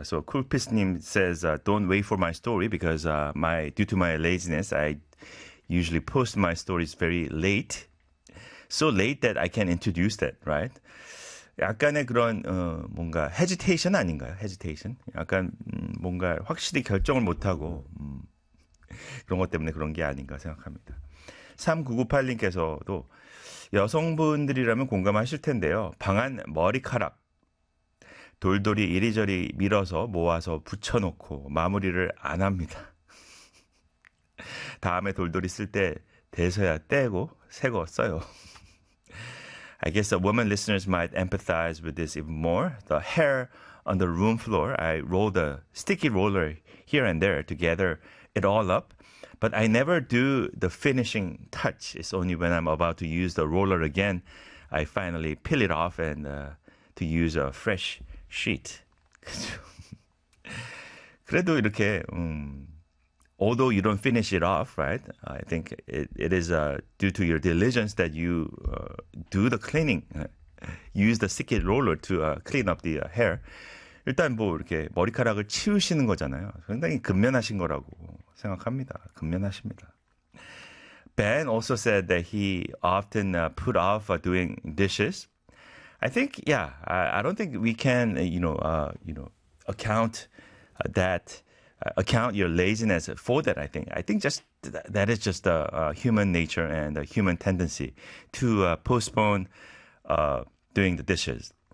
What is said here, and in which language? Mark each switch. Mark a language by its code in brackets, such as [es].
[en] So Coolpiece님 says, don't wait for my story because due to my laziness, I usually post my stories very late. So late that I can introduce that, right? [ko] 약간의 그런 뭔가 hesitation 아닌가요? Hesitation? 약간 뭔가 확실히 결정을 못하고 그런 것 때문에 그런 게 아닌가 생각합니다. 3998님께서도 여성분들이라면 공감하실 텐데요. 방한 머리카락 돌돌이 이리저리 밀어서 모아서 붙여놓고 마무리를 안 합니다. 다음에 돌돌이 쓸 때 돼서야 떼고 새 거 써요. [en] I guess the woman listeners might empathize with this even more. The hair on the room floor, I roll the sticky roller here and there to gather it all up. But I never do the finishing touch. It's only when I'm about to use the roller again, I finally peel it off and to use a fresh sheet. 그래도 이렇게, although you don't finish it off, right? I think it is due to your diligence that you do the cleaning. Use the sticky roller to clean up the hair. [ko] 일단 뭐 이렇게 머리카락을 치우시는 거잖아요. 상당히 근면하신 거라고 생각합니다. 근면하십니다. [en] Ben also said that he often put off doing dishes. I think, yeah, I don't think we can, account your laziness for that. I think just that is just a human nature and a human tendency to postpone doing the dishes.